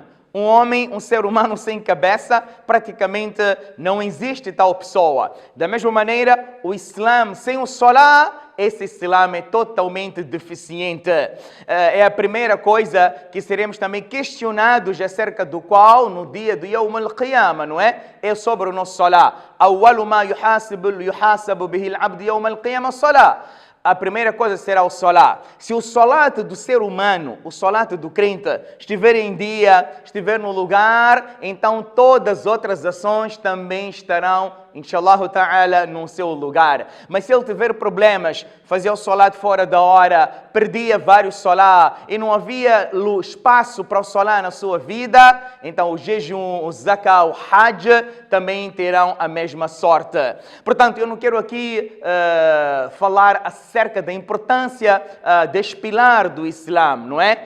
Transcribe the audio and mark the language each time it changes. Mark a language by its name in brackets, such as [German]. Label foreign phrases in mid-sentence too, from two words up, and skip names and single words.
[Portuguese] Um homem, um ser humano sem cabeça, praticamente não existe tal pessoa. Da mesma maneira, o Islã sem o Salat, esse Islã é totalmente deficiente. É a primeira coisa que seremos também questionados acerca do qual no dia do [Arabic] يوم القيامة, [Portuguese] não é? É sobre o nosso Salat. [Arabic] أول ما يحاسب به العبد يوم القيامة الصلاة. [Portuguese] A primeira coisa será o salat. Se o salat do ser humano, o salat do crente, estiver em dia, estiver no lugar, então todas as outras ações também estarão, [Arabic] إن شاء الله تعالى, [Portuguese] no seu lugar. Mas se ele tiver problemas, fazia o salat fora da hora, perdia vários salat e não havia espaço para o salat na sua vida, então o jejum, o zakah, o hajj também terão a mesma sorte. Portanto, eu não quero aqui falar acerca da importância deste pilar do Islã, não é?